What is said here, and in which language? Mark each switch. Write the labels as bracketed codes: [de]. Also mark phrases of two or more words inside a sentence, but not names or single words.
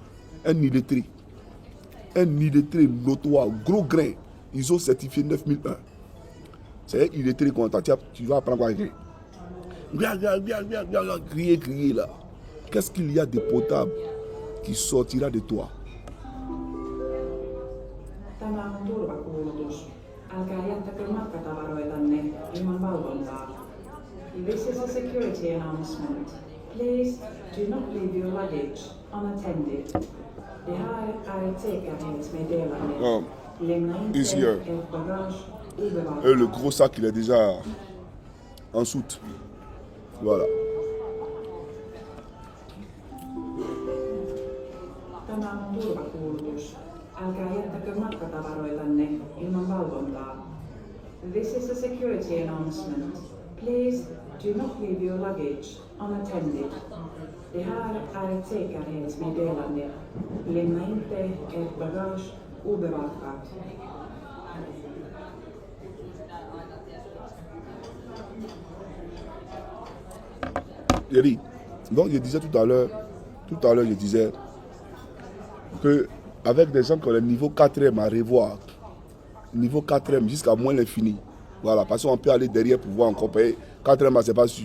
[fr] Un illettré. Un illettré notoire, gros grain. Ils ont certifié 9001. C'est un illettré qu'on entend. Tu vas apprendre quoi écrire. Crier là. Qu'est-ce qu'il y a de potable qui sortira de toi? [fi] Tämä on turvakuulutus. Älkää jättäkö matkatavaroitanne ilman valvontaa. [en] This is a security announcement. Please do not leave your luggage unattended. [sv] Det här är ett säkerhetsmeddelande. Lämna inte ert bagage obevakat. [fr] Le gros sac, il est déjà en soute. Voilà. [fi] Tämä on turvakuulutus. Älkää jättäkö matkatavaroitanne ilman valvontaa. [en] This is a security announcement. Please do not leave your luggage unattended. [sv] Det här är ett säkerhetsmeddelande. Lämna inte ert bagage obevakat. [fr] Donc je disais tout à l'heure, je disais que avec des gens qui ont le niveau 4e à revoir, niveau 4e jusqu'à moins l'infini, voilà, parce qu'on peut aller derrière pour voir encore payer 4e, c'est pas sûr.